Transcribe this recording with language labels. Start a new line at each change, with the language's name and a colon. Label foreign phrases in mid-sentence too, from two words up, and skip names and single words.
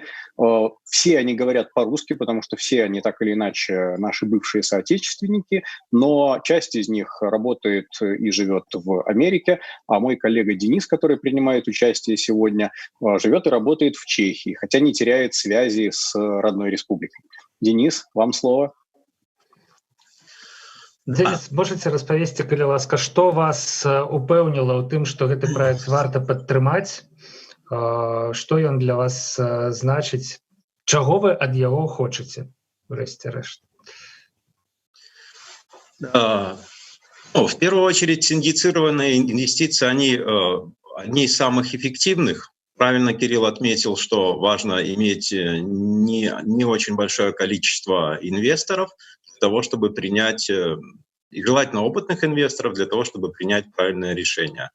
Russian: Все они говорят по-русски, потому что все они так или иначе наши бывшие соотечественники, но часть из них работает и живет в Америке, а мой коллега Денис, который принимает участие сегодня, живет и работает в Чехии, хотя не теряет связи с родной республикой. Денис, вам слово.
Belarusian: Денис, можете распавесці, калі ласка, што вас упэўніла ў тым, што гэты праект варта падтрымаць, што ён для вас значыць, чаго вы ад яго хочаце, врэшце-рэшт?
Russian: В первую очередь, синдицированные инвестиции, они одни из самых эффективных. Правильно Кирилл отметил, что важно иметь не очень большое количество инвесторов для того, чтобы принять, и желательно опытных инвесторов для того, чтобы принять правильное решение.